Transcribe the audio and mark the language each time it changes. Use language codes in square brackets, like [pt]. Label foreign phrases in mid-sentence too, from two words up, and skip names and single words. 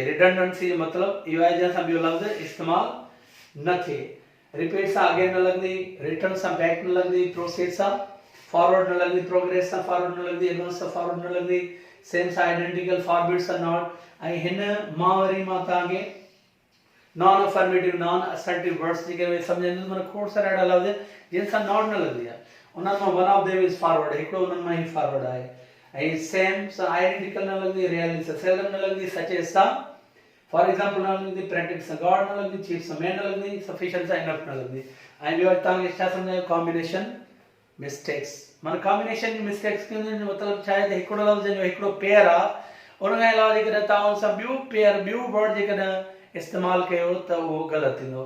[sd] रिडंडेंसी जो मतिलबु इहो आहे जंहिंसां ॿियो लफ़्ज़ इस्तेमालु न थिए। रिपीट सां अॻे न लॻंदी, रिटर्न सां बैक न लॻंदी, प्रोसेस सां फॉरवर्ड न लॻंदी, प्रोग्रेस सां फॉरवर्ड न लॻंदी, एडवांस सां फॉरवर्ड न लॻंदी, सेम सां आइडेंटिकल, फॉरबिड सां नॉट। ऐं हिन मां वरी मां तव्हांखे [en] non affirmative, non assertive words [sd] जेके उहे सम्झंदुसि। माना खोड़ सारा अहिड़ा लफ़्ज़ जंहिंसां नॉट न लॻंदी आहे, उन्हनि मां [en] one of them is forward, [sd] हिकिड़ो उन्हनि मां ई फॉरवर्ड आहे। ऐं सेम सां आइडेंटिकल न लॻंदी, रियली सां सेल्डम न लॻंदी, सचेस सां [en] for example [sd] न लॻंदी, प्रैक्टिस सां गॉड न लॻंदी, चीफ सां मैन न लॻंदी, सफिशिएंट सां इनफ न लॻंदी। ऐं ॿियो तव्हांखे छा सम्झायो, [en] combination mistakes. [sd] माना कॉम्बिनेशन जी मिस्टेक्स जो मतिलबु छा आहे त हिकिड़ो लफ़्ज़ जो हिकिड़ो पेयर आहे, उनखां अलावा जेकॾहिं तव्हां उन सां ॿियो पेयर, ॿियो वर्ड जेकॾहिं इस्तेमालु कयो त उहो ग़लति थींदो।